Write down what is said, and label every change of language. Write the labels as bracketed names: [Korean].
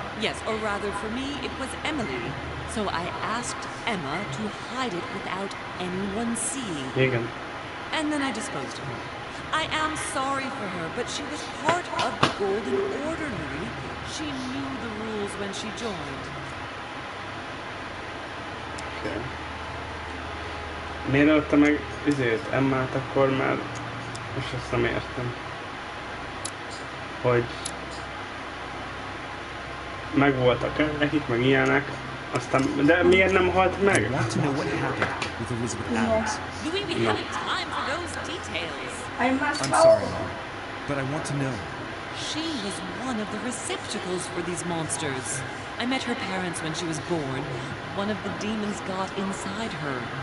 [English] Yes, or rather for me, it was Emily. So I asked Emma to hide it without anyone seeing. [Hungarian] Igen. [English] And then I disposed of her. I am sorry for her, but she was part of the Golden Order, Louis. She knew the rules when she joined. Okay. [Hungarian] Miért ölte meg Emmát akkor már? És azt nem értem. Hogy megvoltak nekik, meg ilyenek, aztán, de miért nem halt meg? [English] I want to know what happened with Elizabeth Adams. Louis, we haven't time for those details. I'm sorry, Mom, but I want to know. She was one of the receptacles for these monsters. I met her parents when she was born. One of the demons got inside her.